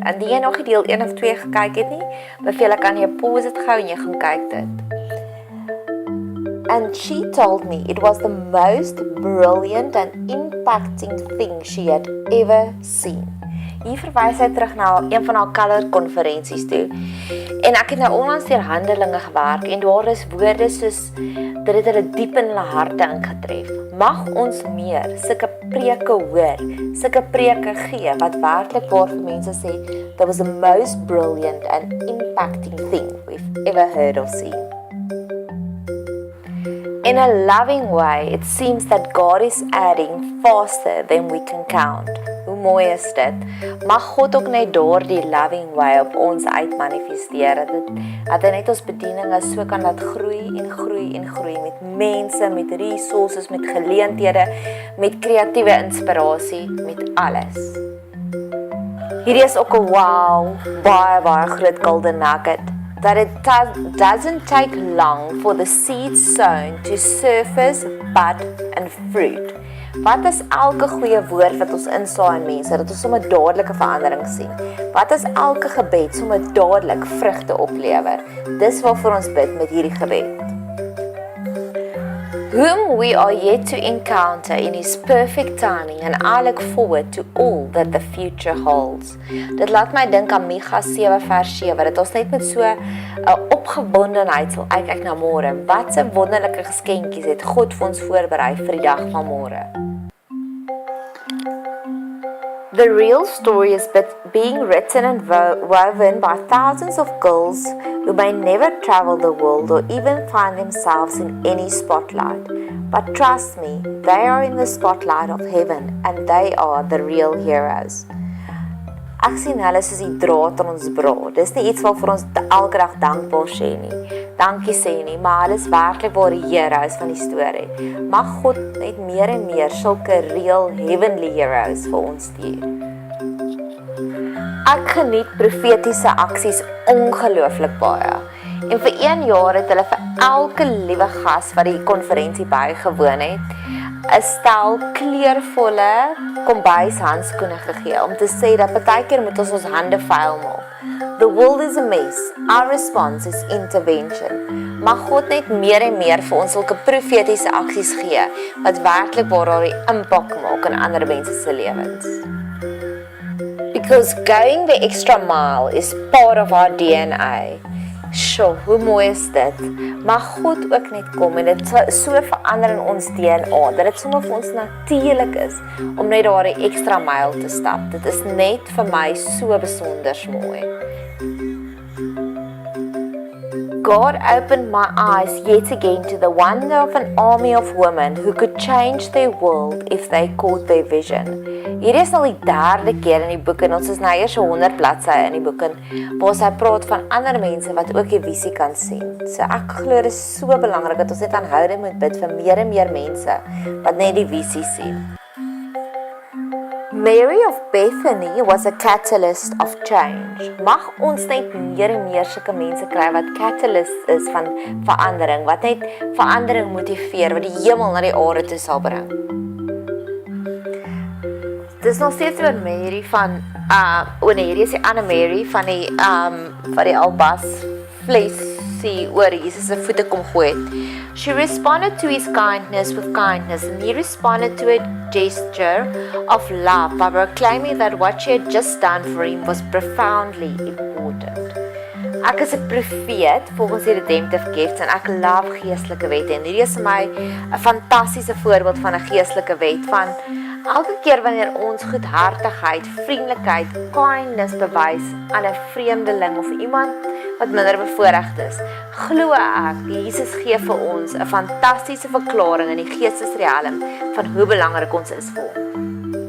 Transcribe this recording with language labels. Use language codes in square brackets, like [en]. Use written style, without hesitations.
[af] Indien jy nog nie deel 1 of 2 gekyk het nie, beveel ek aan jy pause dit gou en jy gaan kyk dit. [en] And she told me it was the most brilliant and impacting thing she had ever seen. [af] Hier verwys hy terug na een van haar color konferensies toe. En ek het nou onlangs deur Handelinge gewerk en daar is woorde soos dit het hulle diep in hulle harte ingetref. Mag ons meer sulke preke hoor, sulke preke gee wat werklik waar vir mense sê [en] that was the most brilliant and impacting thing we've ever heard or seen. In a loving way, it seems that God is adding faster than we can count. [af] Hoe mooi is dit? Mag God ook net daardie loving way op ons uitmanifesteer, dat hy net ons bedieninge so kan laat groei en groei en groei met mense, met resources, met geleenthede, met kreatiewe inspirasie, met alles. Hierdie is ook 'n wow, baie groot golden nugget. [en] That it doesn't take long for the seed sown to surface, bud and fruit. [af] Wat is elke goeie woord wat ons insaai in mense, dat ons sommer dadelike verandering sien? Wat is elke gebed sommer dadelik vrugte oplewer? Dis waarvoor ons bid met hierdie gebed. [en] Whom we are yet to encounter in His perfect timing, and I look forward to all that the future holds. [af] Dit laat my dink aan Micha 7 vers 7, dat ons net met so 'n opgewondenheid sal kyk na môre. Wat 'n wonderlike geskenkies het God vir ons voorberei vir die dag van môre. [en] The real story is being written and woven by thousands of girls who may never travel the world or even find themselves in any spotlight. But trust me, they are in the spotlight of heaven and they are the real heroes. [af] Ek sien hulle soos die draad aan ons bra. Dis nie iets waarvoor ons elke dag dankbaar sê nie. Dankie sê nie, maar hulle is werklik waar die heroes van die storie. Mag God net meer en meer sulke [en] real heavenly heroes [af] vir ons stuur. Ek geniet profetiese aksies ongelooflik baie. En vir 1 jaar het hulle vir elke liewe gas wat die konferensie bygewoon het, 'n stel kleurvolle kombuishandskoene gegee om te sê dat partykeer moet ons hande vuil maak. [en] The world is a mess. Our response is intervention. [af] Mag God net meer en meer vir ons sulke profetiese aksies gee wat werklik waar die impak maak in ander mense se lewens. [en] Because going the extra mile is part of our DNA. [af] Sjoe, hoe mooi is dit? Mag God ook net kom en dit so verander in ons DNA, dat dit sommer vir ons natuurlik is om net daardie extra mile te stap. Dit is net vir my so besonder mooi. [en] God opened my eyes yet again to the wonder of an army of women who could change their world if they caught their vision. [af] Hier is al die 3de keer in die boek en ons is nou eers 100 bladsye in die boek en waar sy praat van ander mense wat ook die visie kan sien. So ek glo dit is so belangrik dat ons net aanhoudend moet bid vir meer en meer mense wat net die visie sien. [en] Mary of Bethany was a catalyst of change. [af] Mag ons net meer en meer sulke mense kry wat catalyst is van verandering, wat net verandering motiveer, wat die hemel na die aarde toe sal bring. Dis nog steeds oor Mary van, hierdie is die ander Mary van die albas vlesie oor Jesus se voete kom gooi het. [en] She responded to his kindness with kindness, and he responded to a gesture of love by proclaiming that what she had just done for him was profoundly important. [af] Ek is 'n profeet volgens die redemptive gifts en ek love geestelike wette en hierdie is vir my 'n fantastiese voorbeeld van 'n geestelike wet van elke keer wanneer ons goedhartigheid, vriendelikheid, kindness bewys aan 'n vreemdeling of iemand wat minder bevoorregd is, glo ek, Jesus gee vir ons 'n fantastiese verklaring in die geestesriem van hoe belangrik ons is vir hom.